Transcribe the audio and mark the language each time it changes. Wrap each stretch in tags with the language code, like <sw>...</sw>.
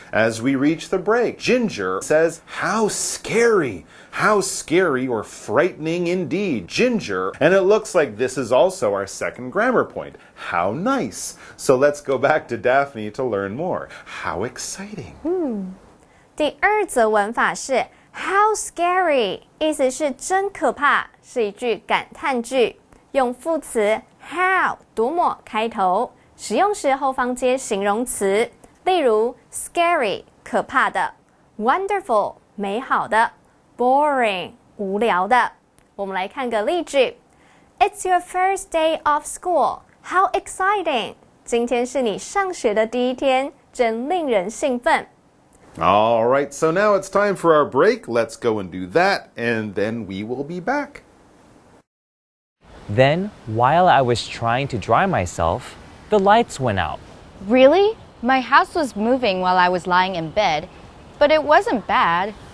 <en>As we reach the break, Ginger says, "How scary! How scary or frightening indeed, Ginger." And it looks like this is also our second grammar point. How nice. So let's go back to Daphne to learn more. How exciting.</en> <zh>第二则文法是 How scary， 意思是真可怕，是一句感叹句。用副词 how 多么开头，使用时后方接形容词，例如 scary 可怕的， wonderful 美好的， boring 无聊的。我们来看个例句</zh> <en>It's your first day of school. How exciting!</en> <zh>今天是你上学的第一天，真令人兴奋。</zh> <en>All right, so now it's time for our break. Let's go and do that, and then we will be back. Then, while I was trying to dry myself, the lights went out. Really? My house was moving while I was lying in bed, but it wasn't bad.</en>